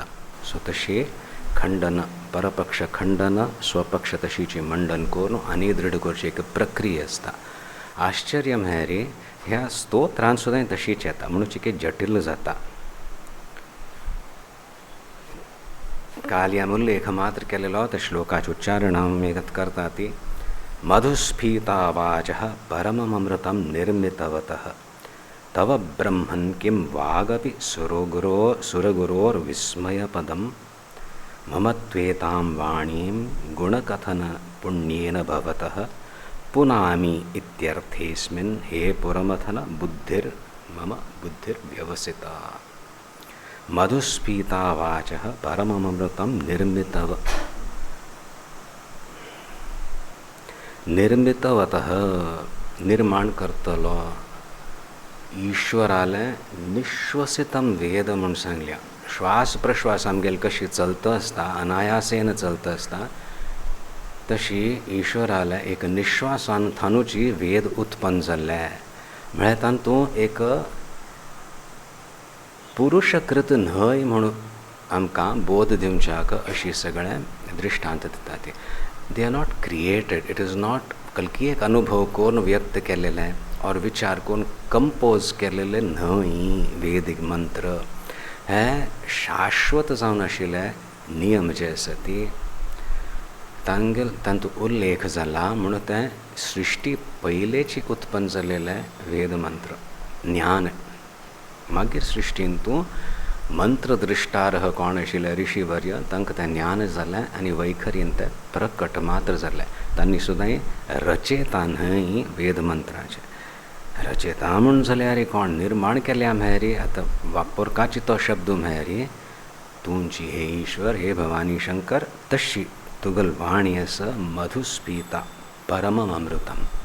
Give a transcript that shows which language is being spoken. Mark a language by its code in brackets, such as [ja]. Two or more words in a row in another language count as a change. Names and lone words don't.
[kok] सो तशी खंडन परपक्ष खंडन स्वपक्ष तशीची मंडन करून आनी दृढ करची एक प्रक्रिया आसता। आश्चर्य म्हळ्यार ह्या स्तोत्रांत सुद्दां तशीच येता म्हणून चिके जटील जाता। काल ह्या उल्लेख मात्र केलेलो त्या श्लोकाचें उच्चारण आमी करता ती [sa] मधुस्फीता वाचः परममृतं निर्मितवतः तव ब्रह्मन् किं वागपि सुरगुरोर्विस्मयपदं मम त्वेतां वाणीं गुणकथन पुण्येन भवतः पुनामि इत्यर्थेऽस्मिन् हे पुरमथन मम बुद्धिर्व्यवसिता। मधुस्फीता वाचः परममृतं निर्मितवतः [kok] निर्माण करतलो ईश्वराले निश्वसितं वेद म्हूण सांगल्या। श्वास प्रश्वास आमगेल कशी चलता आसता, अनायासेन चलता आसता, तशी ईश्वराले एक निश्वासान थानूची वेद उत्पन्न जाल्ले म्हळ्यार तातूंत एक पुरुषकृत न्हय म्हणून आमकां बोध दिवच्याक अशी सगळें दृश्टांत दिता ती। [en] they are not created, it is not [kok] कल्की एक अनुभव करून व्यक्त केलेलें और विचार करून कंपोज केलेले न्हय। वेदीक मंत्र हे शाश्वत जावन आशिल्ले नियम जे आसा ती तातूंत उल्लेख जाला म्हणून तें सृश्टी पयलेची उत्पन्न जालेले वेद मंत्र ज्ञान। मागीर सृश्टीन तूं मंत्र दृश्टारह कोण आशिल्ले ऋषीवर्य तांकां तें ज्ञान जालें आनी वैखरीन तें प्रकट मात्र जालें। तांणी सुद्दां रचयता न्हय वेद मंत्राचे। रचयता म्हूण जाल्यार कोण निर्माण केल्या म्हळ्यार आतां वापरकाची तो शब्द म्हळ्यार तुमची हे ईश्वर हे भवानी शंकर तशी तुगल वाणी आसा [sa] मधुस्फीता परमम अमृतम।